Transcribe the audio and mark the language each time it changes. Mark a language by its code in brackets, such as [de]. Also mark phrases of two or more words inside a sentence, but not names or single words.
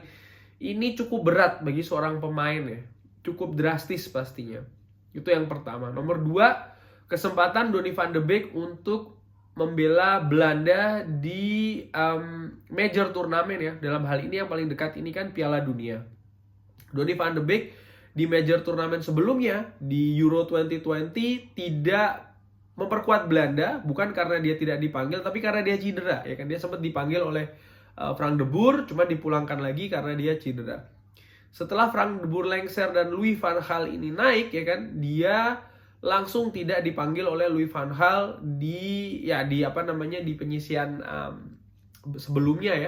[id] Ini cukup berat bagi seorang pemain ya, cukup drastis pastinya. Itu yang pertama. Nomor dua, kesempatan Donny van de Beek untuk membela Belanda di major turnamen ya. Dalam hal ini yang paling dekat ini kan Piala Dunia. Donny van de Beek di major turnamen sebelumnya di Euro 2020 tidak memperkuat Belanda, bukan karena dia tidak dipanggil, tapi karena dia cedera ya kan. Dia sempat dipanggil oleh Frank de Boer, cuma dipulangkan lagi karena dia cedera. Setelah Frank de Boer lengser dan Louis van Gaal ini naik ya kan, dia langsung tidak dipanggil oleh Louis van Gaal di penyisian sebelumnya ya.